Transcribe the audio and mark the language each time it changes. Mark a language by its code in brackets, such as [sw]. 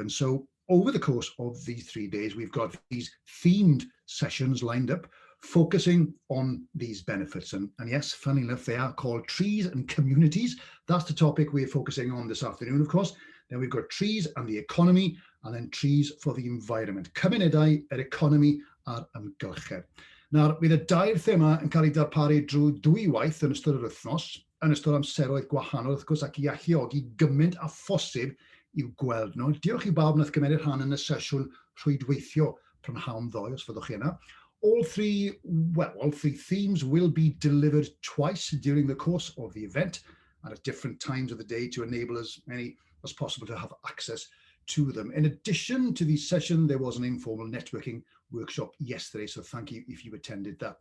[en] And so over the course of these 3 days, we've got these themed sessions lined up, focusing on these benefits. And yes, funny enough, they are called Trees and Communities. That's the topic we're focusing on this afternoon, of course. Then we've got trees and the economy, and then trees for the environment. [cy] Cymunedau, yr economi a'r amgylchedd. Nawr, bydd y dair thema yn cael ei darparu drwy 2 waith yn ystod yr wythnos, yn ystod amseroedd gwahanol, wrth gwrs, ac i alluogi gymaint a phosib i'w gweld nhw. Diolch i bawb wnaeth gymryd rhan yn y sesiwn rhwydweithio prynhawn ddoe, os fyddwch chi yna. [en] All three themes will be delivered twice during the course of the event and at different times of the day to enable as many as possible to have access to them. In addition to the session, there was an informal networking workshop yesterday, so thank you if you attended that.